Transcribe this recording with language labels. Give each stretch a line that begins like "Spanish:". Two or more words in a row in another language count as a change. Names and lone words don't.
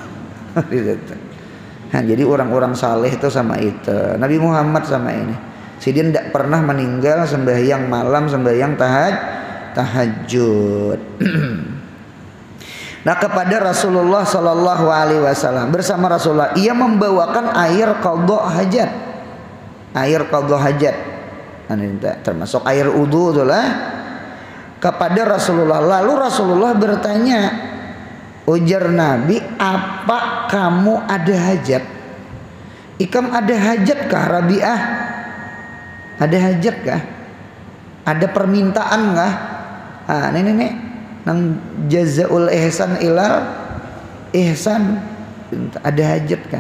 Indonesian: Nah, jadi orang-orang saleh itu sama itu. Nabi Muhammad sama ini. Sidin tidak pernah meninggal sembahyang malam, sembahyang tahajud. Nah, kepada Rasulullah
Arabic: صلى الله عليه وسلم
Indonesian: bersama Rasulullah, ia membawakan air qadha hajat, air qadha hajat, termasuk air wudu itulah kepada Rasulullah. Lalu Rasulullah bertanya, ujar Nabi, apa kamu ada hajat?
Banjar: Ikam ada hajat kah Rabi'ah? Ada hajat kah? Ada permintaan kah? Nenek nang
Arabic: جزاء الإحسان إلا الإحسان,
Banjar: ada hajat kah?